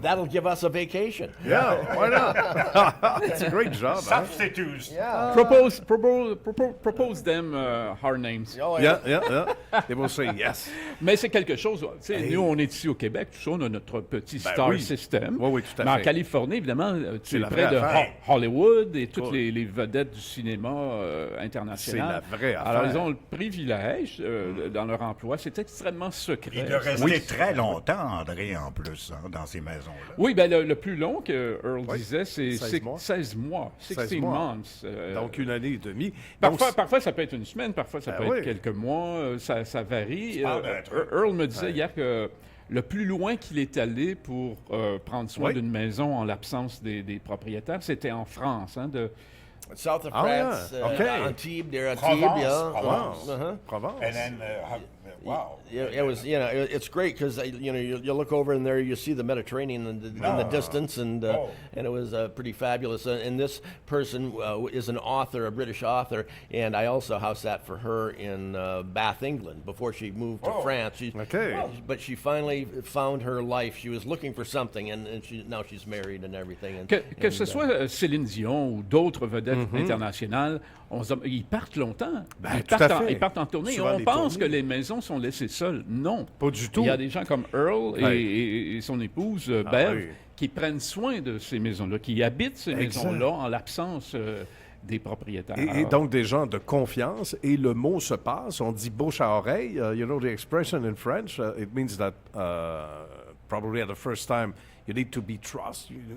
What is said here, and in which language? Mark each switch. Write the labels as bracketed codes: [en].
[en] That'll give us a vacation. Yeah, why not? It's a great job. Substitutes. Yeah. Propose them hard names. Yeah. They will say yes. [fr] Mais c'est quelque chose, tu sais, nous, on est ici au Québec, tout ça, on a notre petit star system. Oui, tout à fait. Mais en Californie, évidemment, tu es près de Hollywood et toutes les vedettes du cinéma international. C'est la vraie affaire. Alors, ils ont le privilège dans leur emploi. C'est extrêmement secret. Il doit rester très longtemps, André, en plus, dans ces maisons-là. Oui, bien, le plus long que Earl disait, c'est 16 mois. [en] 16 months. [fr] Donc, 1 année et demie. Parfois, ça peut être une semaine, parfois, ça peut être quelques mois. Ça varie. Earl me disait hier que le plus loin qu'il est allé pour prendre soin d'une maison en l'absence des propriétaires, c'était en France, [en] South of France, Antibes, near Antibes, Provence. And then, wow. It was, it's great because, you look over in there, you see the Mediterranean in the distance, and it was pretty fabulous. And this person is an author, a British author, and I also house sat for her in Bath, England, before she moved to France. But she finally found her life. She was looking for something, and now she's married and everything. [fr] Que ce soit Céline Dion ou d'autres vedettes internationales, ils partent longtemps. Ils partent en tournée. On pense que les maisons sont laissées seules. Non. Pas du tout. Il y a des gens comme Earl et son épouse, Bev, qui prennent soin de ces maisons-là, qui habitent ces maisons-là en l'absence des propriétaires. Et donc des gens de confiance, et le mot se passe, on dit bouche à oreille. [en] You know the expression in French, it means that probably at the first time you need to be trust.